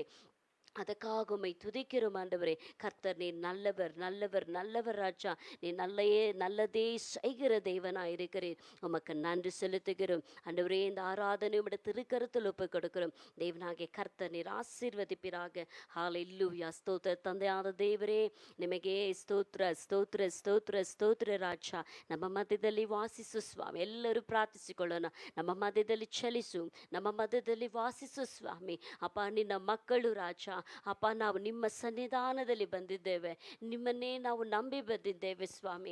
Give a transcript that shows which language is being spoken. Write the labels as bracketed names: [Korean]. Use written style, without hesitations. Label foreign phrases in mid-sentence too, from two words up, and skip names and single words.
[Tamil] அதற்காக உம்மை துதிக்கிறோம் ஆண்டவரே. கர்த்தர் நீர் நல்லவர், நல்லவர், நல்லவர் ராஜா. நீ நல்லதே செய்கிற தேவனாய் இருக்கிறீர். உமக்கு நன்றி செலுத்துகிறோம் ஆண்டவரே. இந்த ஆராதனை உம்முடைய திருக்கரத்தில் ஒப்பு கொடுக்கிறோம். தேவனாகிய கர்த்தர் நீர் ஆசீர்வதிப்பீராக. ஹல்லேலூயா. [Kannada] ஸ்தோத்திர ತಂದೆಯಾದ ದೇವರೇ, ನಿಮಗೆ ಸ್ತೋತ್ರ ಸ್ತೋತ್ರ ಸ್ತೋತ್ರ ಸ್ತೋತ್ರ ರಾಜ. ನಮ್ಮ ಮಧ್ಯದಲ್ಲಿ ವಾಸಿಸು ಸ್ವಾಮಿ. ಎಲ್ಲರೂ ಪ್ರಾರ್ಥಿಸಿಕೊಳ್ಳೋಣ. ನಮ್ಮ ಮಧ್ಯದಲ್ಲಿ ಚಲಿಸು, ನಮ್ಮ ಮಧ್ಯದಲ್ಲಿ ವಾಸಿಸು ಸ್ವಾಮಿ. ಅಪ್ಪ, ನಿನ್ನ ಮಕ್ಕಳು ರಾಜ ಅಪ್ಪ, ನಾವು ನಿಮ್ಮ ಸನ್ನಿಧಾನದಲ್ಲಿ ಬಂದಿದ್ದೇವೆ, ನಿಮ್ಮನ್ನೇ ನಾವು ನಂಬಿ ಬಂದಿದ್ದೇವೆ ಸ್ವಾಮಿ.